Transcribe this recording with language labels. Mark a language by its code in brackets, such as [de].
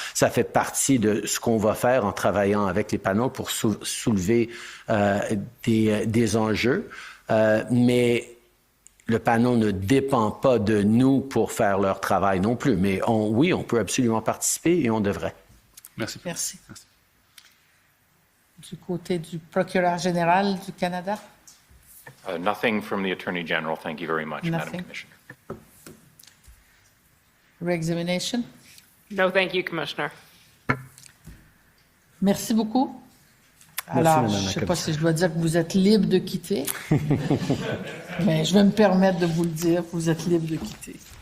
[fr] Ça fait partie de ce qu'on va faire en travaillant avec les panels pour soulever des enjeux, mais le panel ne dépend pas de nous pour faire leur travail non plus. Mais oui, on peut absolument participer et on devrait. Merci. Merci. Du côté du procureur général du Canada? [en] Nothing from the Attorney General. Thank you very much, Madam Commissioner. Re-examination? No, thank you, Commissioner. [fr] Merci beaucoup. Merci, alors, je ne sais pas si je dois dire que vous êtes libre de quitter, mais je vais me permettre de vous le dire, vous êtes libre de quitter.